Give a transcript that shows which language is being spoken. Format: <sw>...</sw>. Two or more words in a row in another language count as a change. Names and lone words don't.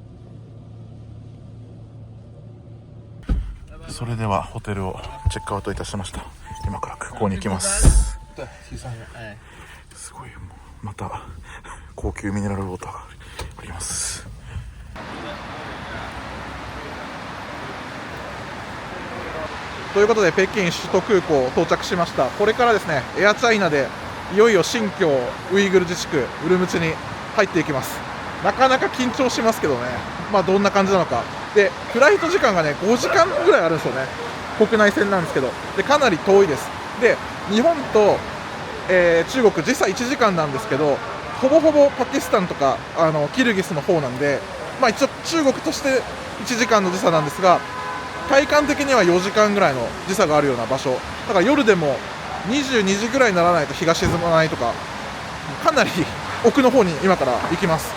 <ja>それではホテルをチェックアウトいたしました。今から空港に行きます。すごい、もうまた高級ミネラルウォーターがあります。ということで北京首都空港到着しました。これからですねエアチャイナでいよいよ新疆ウイグル自治区ウルムチに入っていきます。なかなか緊張しますけどね、どんな感じなのか。で、フライト時間がね5時間ぐらいあるんですよね。国内線なんですけど、でかなり遠いです。で、日本と、中国実際1時間なんですけど、ほぼほぼパキスタンとかキルギスの方なんで、一応中国として1時間の時差なんですが、体感的には4時間ぐらいの時差があるような場所だから、夜でも22時ぐらいにならないと日が沈まないとか、かなり奥の方に今から行きます。</ja>